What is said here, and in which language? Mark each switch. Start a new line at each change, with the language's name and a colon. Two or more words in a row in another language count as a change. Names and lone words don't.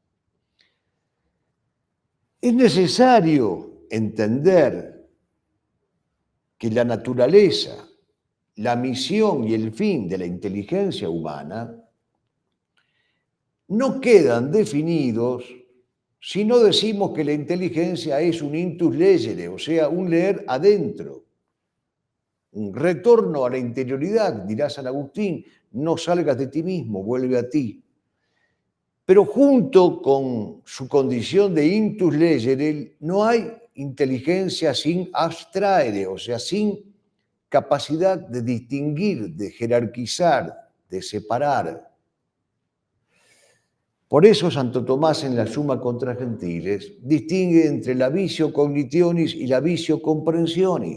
Spanish: Es necesario entender que la naturaleza, la misión y el fin de la inteligencia humana no quedan definidos si no decimos que la inteligencia es un
Latin: intus legere,
Spanish: o sea, un leer adentro, un retorno a la interioridad, dirá San Agustín: no salgas de ti mismo, vuelve a ti. Pero junto con su condición de
Latin: intus legere,
Spanish: no hay inteligencia sin abstraere, o sea, sin capacidad de distinguir, de jerarquizar, de separar. Por eso Santo Tomás, en la Summa contra Gentiles, distingue entre la
Latin: visio cognitionis
Spanish: y la
Latin: visio comprensionis.